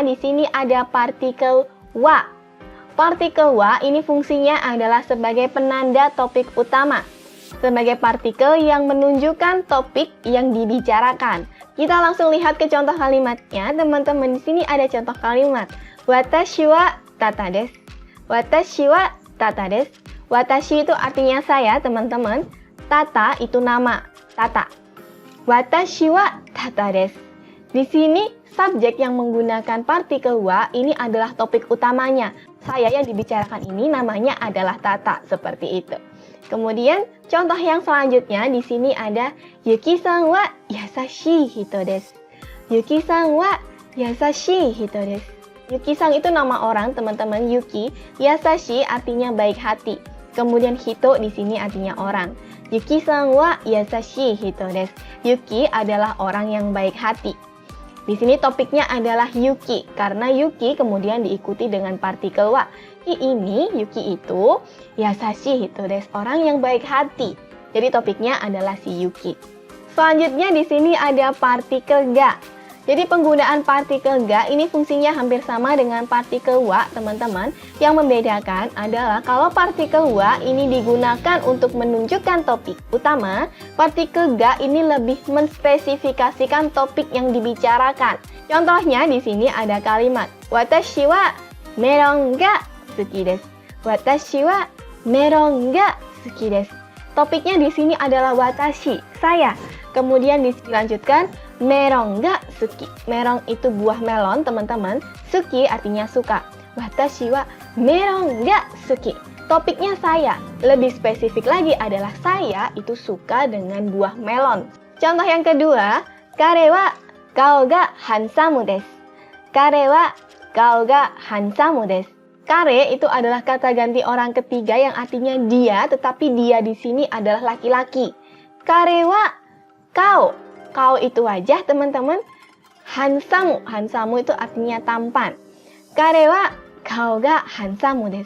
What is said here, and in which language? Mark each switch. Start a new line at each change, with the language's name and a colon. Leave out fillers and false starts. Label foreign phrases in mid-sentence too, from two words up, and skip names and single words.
Indonesian: Di sini ada partikel wa. Partikel wa ini fungsinya adalah sebagai penanda topik utama. Sebagai partikel yang menunjukkan topik yang dibicarakan. Kita langsung lihat ke contoh kalimatnya. Teman-teman, di sini ada contoh kalimat.
Japanese: 私はタタです。私はタタです.
Indonesian: Watashi itu artinya saya, teman-teman. Tata itu nama, Tata.
Japanese: 私はタタです.
Indonesian: Di sini subjek yang menggunakan partikel wa ini adalah topik utamanya. Saya yang dibicarakan ini namanya adalah Tata, seperti itu. Kemudian contoh yang selanjutnya di sini ada
Japanese: ユキさんは優しい人です. ユキさんは優しい人です.
Indonesian: Yuki-san itu nama orang, teman-teman. Yuki, yasashi artinya baik hati. Kemudian hito di sini artinya orang.
Japanese: ユキさんは優しい人です.
Indonesian: Yuki adalah orang yang baik hati. Di sini topiknya adalah Yuki, karena Yuki kemudian diikuti dengan partikel wa.
Japanese: Yuki itu 優しい人です,
Indonesian: orang yang baik hati. Jadi topiknya adalah si Yuki. Selanjutnya di sini ada partikel ga. Jadi penggunaan partikel ga ini fungsinya hampir sama dengan partikel wa, teman-teman. Yang membedakan adalah kalau partikel wa ini digunakan untuk menunjukkan topik utama, partikel ga ini lebih menspesifikasikan topik yang dibicarakan. Contohnya di sini ada kalimat
Japanese: 私はメロンが好きです. 私はメロンが好きです.
Indonesian: Topiknya di sini adalah watashi, saya. Kemudian dilanjutkan
Japanese: メロンが好き.
Indonesian: Meron itu buah melon, teman-teman. Suki artinya suka.
Japanese: 私はメロンが好き.
Indonesian: Topiknya saya. Lebih spesifik lagi adalah saya itu suka dengan buah melon. Contoh yang kedua,
Japanese: 彼は顔がハンサムです. 彼は顔がハンサムです.
Indonesian: Kare itu adalah kata ganti orang ketiga yang artinya dia, tetapi dia di sini adalah laki-laki.
Japanese: 彼は顔.
Indonesian: Kao itu wajah, teman-teman. Hansamu itu artinya tampan.
Japanese: 彼は顔がハンサムです.